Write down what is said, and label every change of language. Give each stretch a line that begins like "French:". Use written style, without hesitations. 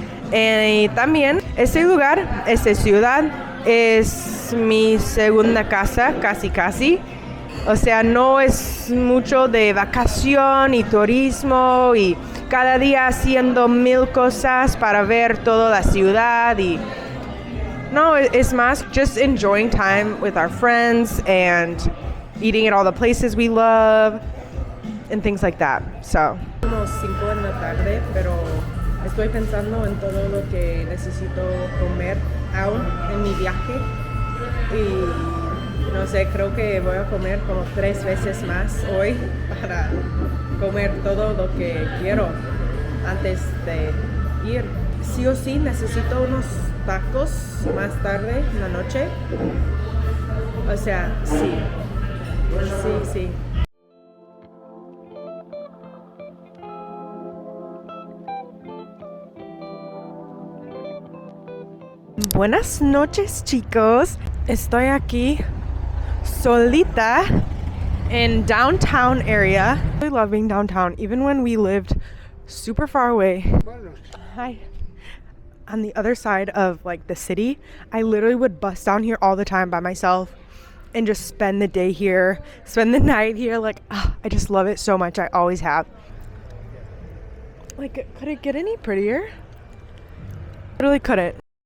Spanish: Y también este lugar, esta ciudad es mi segunda casa, casi. O sea, no es mucho de vacación y turismo y cada día haciendo 1000 cosas para ver toda la ciudad y
English: No, it's
Spanish: más
English: just enjoying time with our friends and eating at all the places we love and things like that. So.
Spanish: Como 5 en la tarde, pero estoy pensando en todo lo que necesito comer aún en mi viaje y no sé, creo que voy a comer como 3 veces más hoy para comer todo lo que quiero antes de ir. Sí o sí necesito unos tacos más tarde en la noche. O sea, sí. Sí. Buenas noches, chicos. Estoy aquí solita
English: in downtown area. I love being downtown, even when we lived super far away. Hi. On the other side of like the city, I literally would bus down here all the time by myself and just spend the day here, spend the night here. Like, I just love it so much. I always have. Like, could it get any prettier? Literally couldn't.